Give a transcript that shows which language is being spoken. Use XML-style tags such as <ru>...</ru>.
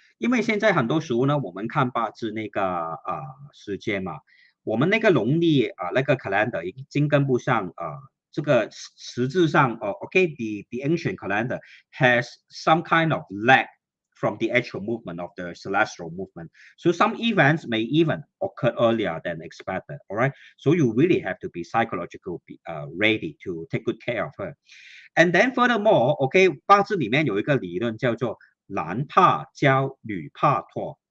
<zh>为现在很多时候呢，我们看八字那个时间嘛，我们那个农历那个 calendar 已经跟不上这个实质上OK，</zh> <en>the ancient calendar has some kind of lag from the actual movement of the celestial movement. So some events may even occur earlier than expected. All right. So you really have to be psychologically ready to take good care of her. And then furthermore,</en> <zh>OK，八字里面有一个理论叫做男怕娇，女怕脱。</zh>